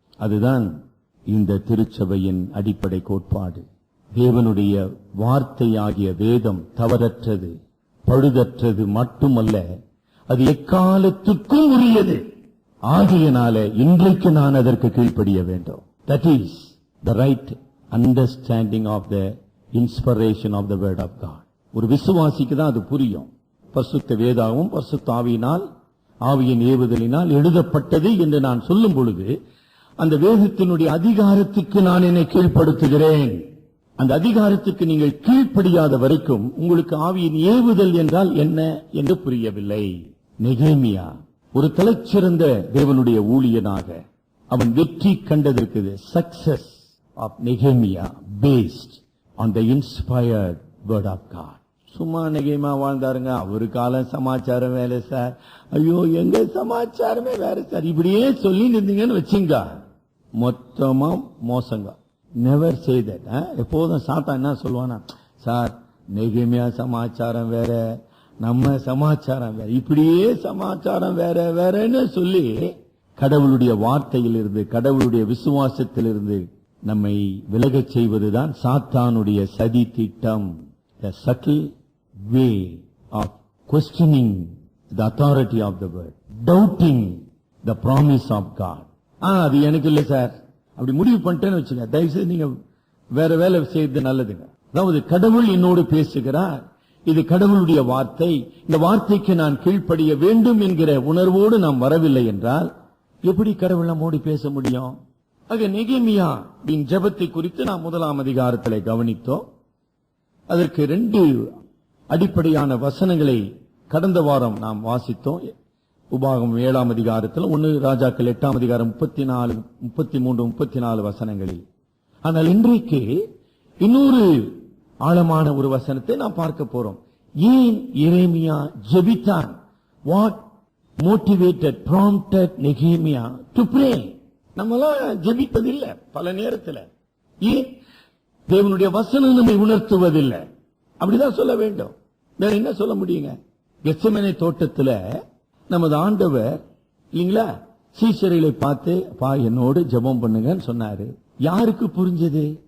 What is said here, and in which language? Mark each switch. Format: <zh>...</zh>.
<ta>அதுதான் இந்த திருச்சபையின் அடிப்படை கோட்பாடு. தேவனுடைய வார்த்தையாகிய வேதம் தவறற்றது, பழுதற்றது மட்டுமல்ல, அது எக்காலத்துக்கும் உரியது. ஆகையினாலே இன்றைக்கு நான் அதற்கு கீழ்ப்படிய வேண்டும்.</ta> <en>That is the right understanding of the inspiration of the word of God.</en> <ta>ஒரு விசுவாசிக்கு தான் அது புரியும். பரிசுத்த வேதாவும் பரிசுத்த ஆவியினால், ஆவியின் ஏவுதலினால் எழுதப்பட்டது என்று நான் சொல்லும் பொழுது அந்த வேதத்தினுடைய அதிகாரத்துக்கு நான் என்னை கீழ்ப்படுத்துகிறேன். அந்த அதிகாரத்துக்கு நீங்கள் கீழ்ப்படியாத வரைக்கும் உங்களுக்கு ஆவியின் ஏவுதல் என்றால் என்ன என்று புரியவில்லை. நெகேமியா ஒரு தலைச்சிறந்த தேவனுடைய ஊழியனாக அவன் வெற்றி கண்டதற்கு</ta> <en>Success of நெகேமியா based on the inspired word of God.</en> <ta>சும்மா நெகேமியா வாழ்ந்தாருங்க, அவரு காலம் சமாச்சாரம் வேலை சார், ஐயோ எங்க சமாச்சாரமே வேற சார், இப்படியே சொல்லி இருந்தீங்கன்னு வச்சுங்க, மொத்தமா மோசங்க.</ta> <en>Never say that.</en> <ta>எப்போதும் சாத்தா என்ன சொல்லுவானா, சார் நெகேமியா சமாச்சாரம் வேற, நம்ம சமாச்சாரம் வேற, இப்படியே சமாச்சாரம் வேற வேறன்னு சொல்லி கடவுளுடைய வார்த்தையிலிருந்து, கடவுளுடைய விசுவாசத்திலிருந்து நம்மை விலகச் செய்வதுதான் சாத்தானுடைய சதி திட்டம்.</ta> <en>The subtle way of questioning the authority of the word, doubting the promise of God.</en> <ta>அது எனக்கு இல்லை சார், அப்படி முடிவு பண்ணிட்டேன்னு வச்சுங்க, தயவுசெய்து நீங்க வேற வேலை செய்யறது நல்லதுங்க. அதாவது கடவுள் என்னோடு பேசுகிறார், இது கடவுளுடைய வார்த்தை, இந்த வார்த்தைக்கு நான் கீழ்ப்படிய வேண்டும் என்கிற உணர்வோடு நாம் வரவில்லை என்றால் எப்படி கடவுள் நம்மோடு பேச முடியும்? ஆக நெகேமியா ஜெபத்தை குறித்து நாம் 1ஆம் அதிகாரத்திலே கவனித்தோம். அதற்கு 2 அடிப்படையான வசனங்களை கடந்த வாரம் நாம் வாசித்தோம். உபாகமம் 7ஆம் அதிகாரத்தில், 1 ராஜாக்கள் 8ஆம் அதிகாரம் 34, 33, 34 வசனங்களில். ஆனால் இன்றைக்கு இன்னொரு ஆழமான ஒரு வசனத்தை நாம் பார்க்க போறோம். ஏன் எரேமியா ஜெபித்தான்?</ta> <en>What motivated, prompted Nehemiah to pray?</en> <ta>நம்மளாம் ஜெபிப்பதில்லை பல நேரத்தில். ஏன்? தேவனுடைய வசனம் நம்மை உணர்த்துவதில்லை. அப்படிதான் சொல்ல வேண்டும், வேற என்ன சொல்ல முடியுங்க? கெத்செமனே தோட்டத்துல நமது ஆண்டவர் இல்லீங்களா சீஷர்களை பார்த்து, பா என்னோடு ஜெபம் பண்ணுங்கன்னு சொன்னாரு. யாருக்கு புரிஞ்சது?</ta>